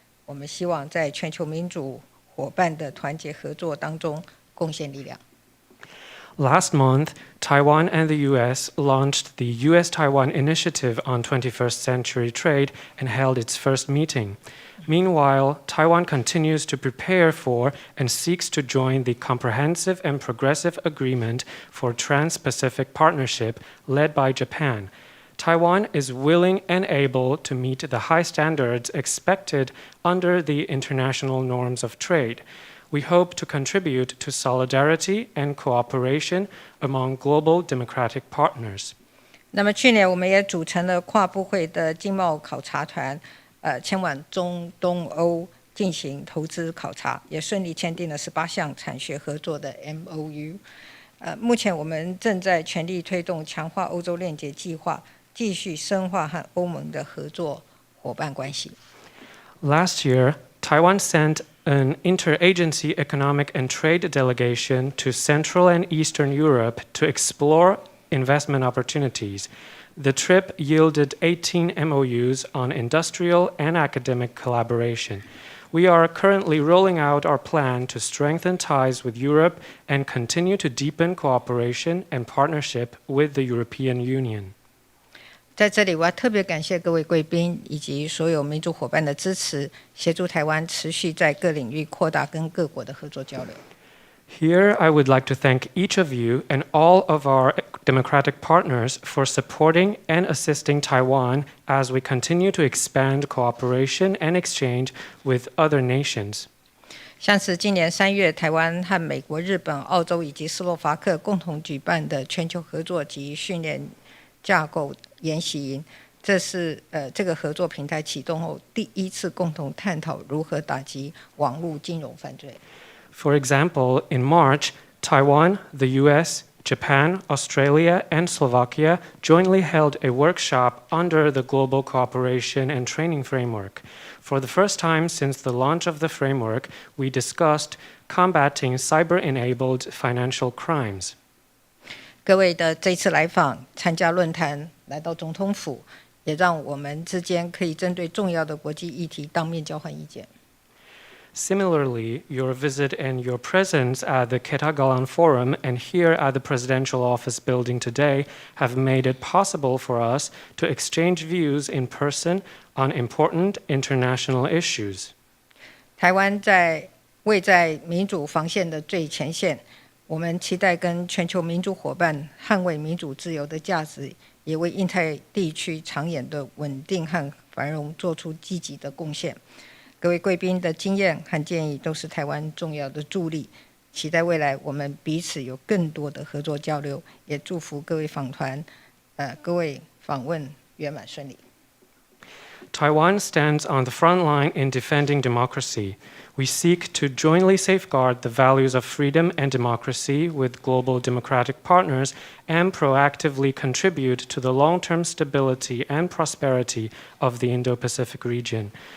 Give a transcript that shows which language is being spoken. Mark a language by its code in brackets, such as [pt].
[zh] 我们希望在全球民主伙伴的团结合作当中贡献力量。 [en] Last month, Taiwan and the U.S. launched the U.S.-Taiwan Initiative on 21st Century Trade and held its first meeting. Meanwhile, Taiwan continues to prepare for and seeks to join the Comprehensive and Progressive Agreement for Trans-Pacific Partnership led by Japan. Taiwan is willing and able to meet the high standards expected under the international norms of trade. We hope to contribute to solidarity and cooperation among global democratic partners. [zh] 那么去年我们也组成了跨部会的经贸考察团，前往中东欧进行投资考察，也顺利签订了18项产学合作的 MOU。目前我们正在全力推动强化欧洲链接计划，继续深化和欧盟的合作伙伴关系。 [en] Last year, Taiwan sent an interagency economic and trade delegation to Central and Eastern Europe to explore investment opportunities. The trip yielded 18 MOUs on industrial and academic collaboration. We are currently rolling out our plan to strengthen ties with Europe and continue to deepen cooperation and partnership with the European Union. [zh] 在这里，我要特别感谢各位贵宾以及所有民主伙伴的支持，协助台湾持续在各领域扩大跟各国的合作交流。 [en] Here, I would like to thank each of you and all of our democratic partners for supporting and assisting Taiwan as we continue to expand cooperation and exchange with other nations. [zh] 像是今年3月，台湾和美国、日本、澳洲以及斯洛伐克共同举办的全球合作及训练架构研习营，这是这个合作平台启动后第一次共同探讨如何打击网络金融犯罪。 [en] For example, in March, Taiwan, the US, Japan, Australia, and Slovakia jointly held a workshop under the Global Cooperation and Training Framework. For the first time since the launch of the framework, we discussed combating cyber-enabled financial crimes. [zh] 各位的这次来访、参加论坛、来到总统府，也让我们之间可以针对重要的国际议题当面交换意见。 [en] Similarly, your visit and your presence at the Ketagalan Forum and here at the Presidential Office building today have made it possible for us to exchange views in person on important international issues. [zh] 台湾位在民主防线的最前线，我们期待跟全球民主伙伴捍卫民主自由的价值，也为印太地区长远的稳定和繁荣做出积极的贡献。各位贵宾的经验和建议都是台湾重要的助力，期待未来我们彼此有更多的合作交流，也祝福各位各位访问圆满顺利。 [en] Taiwan stands on the front line in defending democracy. We seek to jointly safeguard the values of freedom and democracy with global democratic partners and proactively contribute to the long-term stability and prosperity of the Indo-Pacific region.